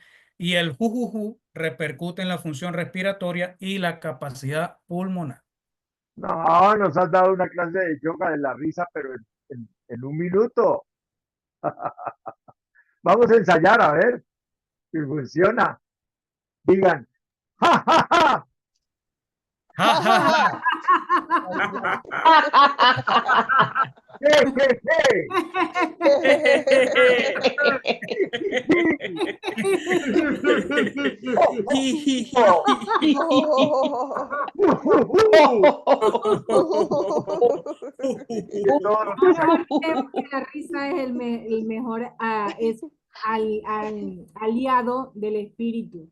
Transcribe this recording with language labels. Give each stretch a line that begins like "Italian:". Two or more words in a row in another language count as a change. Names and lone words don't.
Spanish: Y el jujuju repercute en la función respiratoria y la capacidad pulmonar. no, nos has dado una clase de yoga de la risa, pero en un minuto. Vamos a ensayar a ver si funciona. Digan, ja, ja, ja. Ja, ja, ja. Je, je, je. Que todo lo que Ahora vemos que la risa es el mejor es aliado del espíritu.